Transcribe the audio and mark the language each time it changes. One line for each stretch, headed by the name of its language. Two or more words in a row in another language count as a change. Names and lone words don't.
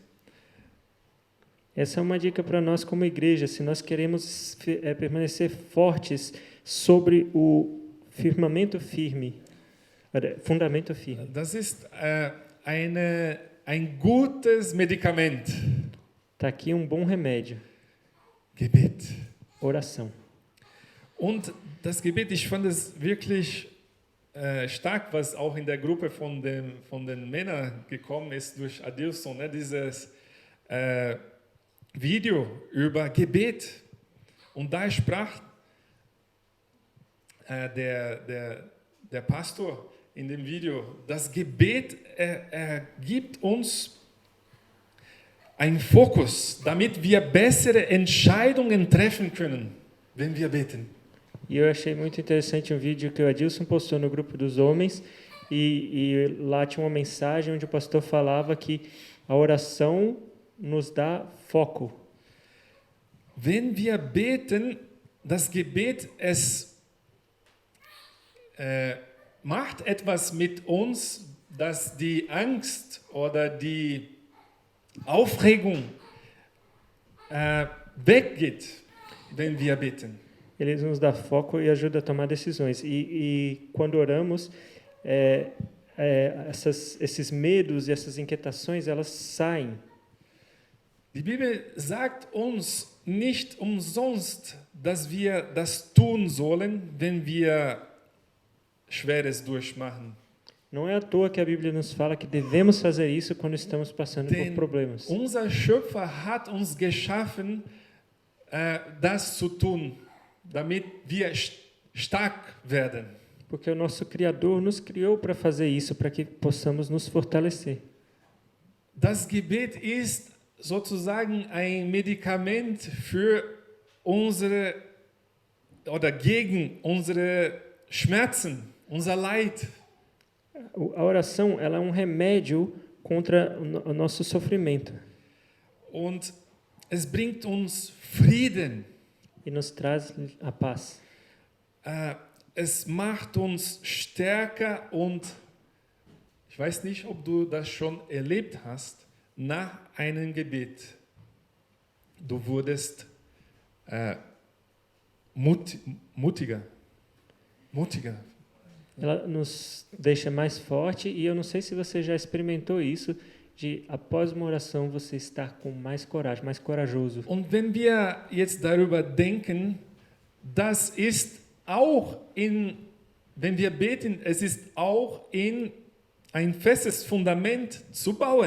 Portuguese: Essa é uma dica para nós como igreja, se nós queremos permanecer fortes sobre o firmamento firme. Fundamento firme.
German: Das ist ein gutes Medikament.
Portuguese: Está aqui um bom remédio.
German: Gebet.
Portuguese: Oração.
German: Und das Gebet, ich fand es wirklich stark, was auch in der Gruppe von den Männern gekommen ist durch Adilson, ne? Dieses Video über Gebet. Und da sprach der Pastor in dem Video, das Gebet gibt uns einen Fokus, damit wir bessere Entscheidungen treffen können, wenn wir beten.
Portuguese: E eu achei muito interessante um vídeo que o Adilson postou no grupo dos homens e lá tinha uma mensagem onde o pastor falava que a oração nos dá foco.
German: Wenn wir beten, das Gebet, macht etwas mit uns, dass die Angst oder die Aufregung weggeht, wenn wir beten.
Portuguese: Ele nos dá foco e ajuda a tomar decisões. E quando oramos, esses medos e essas inquietações, elas saem.
German: Die Bibel sagt uns nicht umsonst, dass wir das tun sollen, wenn wir Schweres durchmachen.
Portuguese: Não é à toa que a Bíblia nos fala que devemos fazer isso quando estamos passando por problemas.
German: Unser Schöpfer hat uns geschaffen, das zu tun, damit wir stark werden.
Portuguese: Porque o nosso Criador nos criou para fazer isso, para que possamos nos fortalecer.
German: Das Gebet ist sozusagen ein Medikament für unsere oder gegen unsere Schmerzen, unser Leid.
Portuguese: A oração, ela é um remédio contra o nosso sofrimento.
German: Und es bringt uns Frieden.
Portuguese: E nos traz a paz.
German: Es macht uns stärker und ich weiß nicht, ob du das schon erlebt hast, nach einem Gebet. Du wurdest mutiger.
Portuguese: Ela nos deixa mais forte e eu não sei se você já experimentou isso, de após uma oração você estar com mais coragem, mais corajoso.
German: Und wenn wir jetzt darüber denken, das ist auch wenn wir beten, es ist auch ein festes Fundament zu bauen.